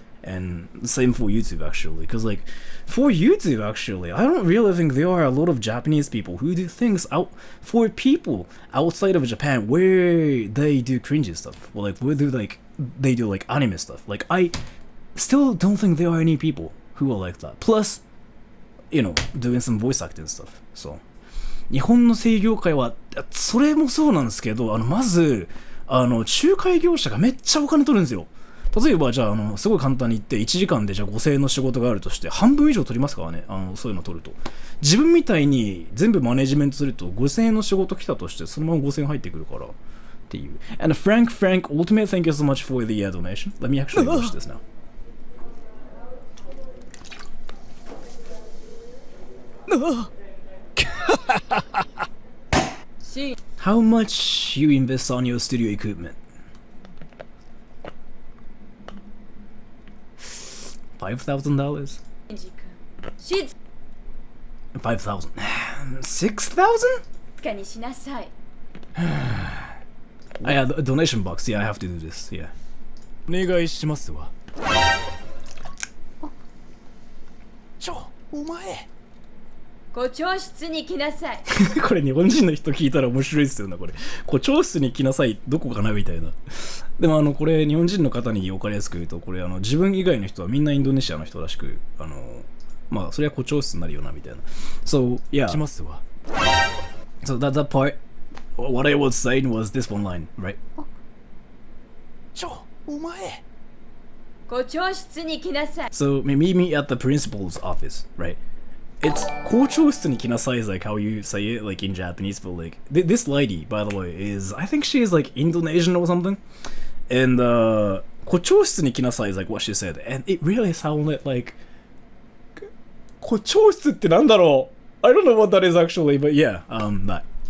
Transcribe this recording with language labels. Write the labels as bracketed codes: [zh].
[en] And same for YouTube actually, because like for YouTube actually, I don't really think there are a lot of Japanese people who do things out for people outside of Japan where they do cringy stuff, or like where they do like anime stuff. Like I still don't think there are any people who are like that. Plus, you know, doing some voice acting stuff. [ja] So 日本の声優業界はそれもそうなんですけど、まず仲介業者がめっちゃお金取るんですよ。例えばじゃあすごい簡単に言って1時間でじゃあ5000円の仕事があるとして半分以上取りますからね。そういうの取ると自分みたいに全部マネジメントすると5000円の仕事来たとしてそのまま5000円入ってくるからっていう。 [en] And Frank Ultimate, thank you so much for the donation. Let me actually watch this now. How much you invest on your studio equipment? $5,000? 5,000. 6,000? Yeah, the donation box. Yeah, I have to do this. Yeah. [ja] お願いしますわ。お前。ご教室に来なさい。これ日本人の人聞いたら面白いですよねこれ。校長室に来なさいどこかなみたいな。でもこれ日本人の方に分かりやすく言うとこれ自分以外の人はみんなインドネシアの人らしくまあそれは校長室になるよなみたいな。 [en] So yeah. [ja] しますわ。 [en] So that part, what I was saying was this one line, right? [ja] お前。ご教室に来なさい。 [en] So meet me at the principal's office, right? It's [ja] 校長室に来なさい [en] is like how you say it like in Japanese, but like this lady, by the way, is I think she is like Indonesian or something, and 校長室に来なさい is like what she said, and it really sounded like [ja] 校長室ってなんだろう [en] I don't know what that is actually, but yeah, that.